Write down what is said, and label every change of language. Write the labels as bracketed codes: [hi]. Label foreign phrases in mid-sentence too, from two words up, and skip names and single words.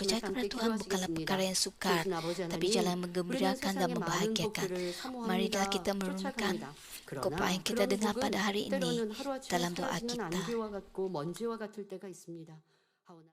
[ms] percaya kepada [ko] 함께 [ms] Tuhan bukanlah [ko] 기도하시겠습니다. [ms] perkara yang sukar, [ko] 좋으신 아버지 [ms] tapi jalan yang [ko] 하나님, 우리는 [ms] menggembirakan dan [ko] 세상의 많은 [ms] membahagiakan. [ko] 복들을 [ms] Marilah [ko] 사모합니다. [ms] kita merenungkan [ko] 쫓아갑니다. [ms] apa [ko] 그러나 [ms] yang kita [ko] 그런 [ms] dengar [ko] 복은 [ms] pada hari ini [ko] 때로는 하루아침에 [ms] dalam doa [ko] 사라지는 [ms] kita. [ko] 안개와 같고 먼지와 같을 때가 있습니다. 하오나